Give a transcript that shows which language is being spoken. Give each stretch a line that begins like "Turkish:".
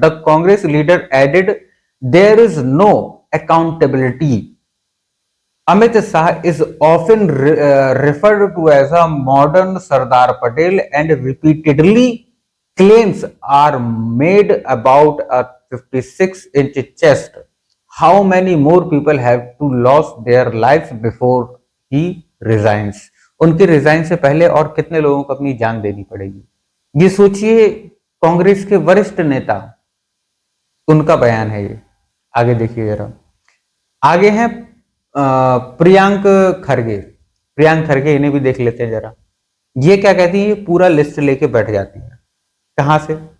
English: The Congress leader added, there is no accountability. Amit Shah is often referred to as a modern Sardar Patel, and repeatedly claims are made about a 56-inch chest. How many more people have to lose their lives before he resigns?
Hindi: उनके resign से पहले और कितने लोगों को अपनी जान देनी पड़ेगी? ये सोचिए, कांग्रेस के वरिष्ठ नेता, उनका बयान है ये। आगे देखिए जरा, आगे है प्रियांक खड़गे। प्रियांक खड़गे, इन्हें भी देख लेते हैं जरा। ये क्या कहती है, ये पूरा लिस्ट लेके बैठ जाती है। कहां से?